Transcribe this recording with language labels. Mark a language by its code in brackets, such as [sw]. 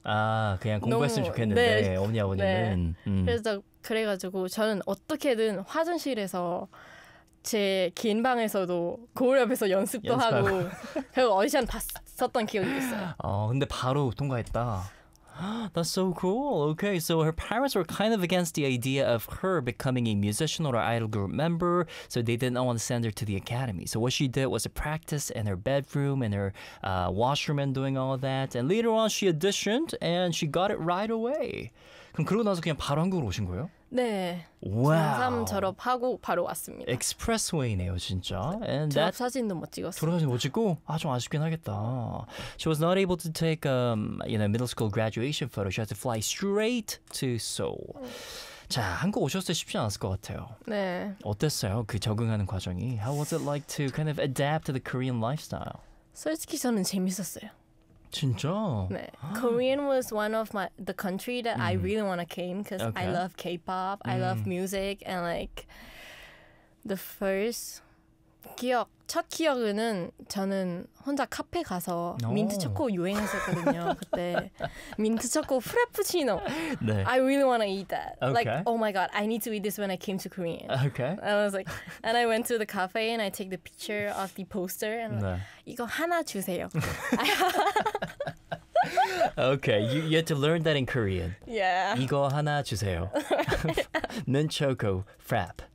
[ko] 아, 그냥 공부했으면 좋겠는데, 어머니 아버님은. 그래서 그래가지고 저는 어떻게든 화장실에서 제 긴 방에서도 거울 앞에서 연습도 하고 결국 오디션 봤었던 기억이 있어요. 근데 바로 통과했다. [en] That's so cool. Okay, so her parents were kind of against the idea of her becoming a musician or an idol group member, so they did not want to send her to the academy. So what she did was to practice in her bedroom, in her washroom and doing all that. And later on, she auditioned and she got it right away. [ko] 그럼 그러고 나서 그냥 바로 한국으로 오신 거예요? 네. 와우. 중3 졸업하고 바로 왔습니다. 익스프레스웨이네요, 진짜. And 졸업 사진도 못 찍었어요. 졸업 사진 못 찍고? 아, 좀 아쉽긴 하겠다. [en] She was not able to take you know, middle school graduation photo. She had to fly straight to Seoul. [ko] 자, 한국 오셨을 때 쉽지 않았을 것 같아요. 네. 어땠어요, 그 적응하는 과정이? [en] How was it like to kind of adapt to the Korean lifestyle? [ko] 솔직히 저는 재밌었어요. 진짜? [en] 네. Korean was one of the country that I really want to came because I love K-pop, I love music, and like the first 기억, [ko] 첫 기억은 저는 혼자 카페 가서 민트 초코 유행했었거든요. 그때 민트 초코 프라푸치노. 네. [en] I really want to eat that. Okay. Like, oh my god, I need to eat this when I came to Korea. Okay. And I was like, and I went to the cafe and I take the picture of the poster and 네. [ko] like, 이거 하나 주세요. [en] Okay, you had to learn that in Korean. Yeah. [ko] 이거 하나 주세요. 민트 초코 프랩.